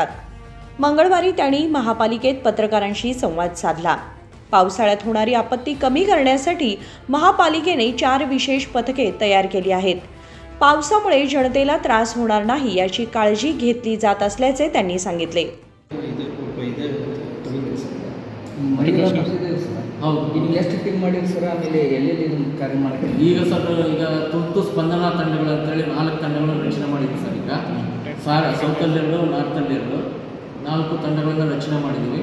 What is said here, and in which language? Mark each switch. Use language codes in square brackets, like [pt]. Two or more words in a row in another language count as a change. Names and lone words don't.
[mr] मंगळवारी त्यांनी महापालिकेत पत्रकारांशी संवाद साधला. पावसाळ्यात होणारी आपत्ती कमी करण्यासाठी महापालिकेने 4 विशेष पथके तयार केली आहेत. पावसामुळे जनतेला त्रास होणार नाही याची काळजी घेतली जात असल्याचे त्यांनी सांगितले. [kn] ಈಗ ಸರ್ ಈಗ ತುರ್ತು ಸ್ಪಂದನಾ ತಂಡಗಳು ಅಂತೇಳಿ 4 ತಂಡಗಳನ್ನು ರಚನೆ ಮಾಡಿದ್ವಿ ಸರ್. ಈಗ ಸೌತಲ್ಲಿ 2 ನಾರ್ತಲ್ಲಿ 2 4 ತಂಡಗಳನ್ನು ರಚನೆ ಮಾಡಿದ್ದೀವಿ.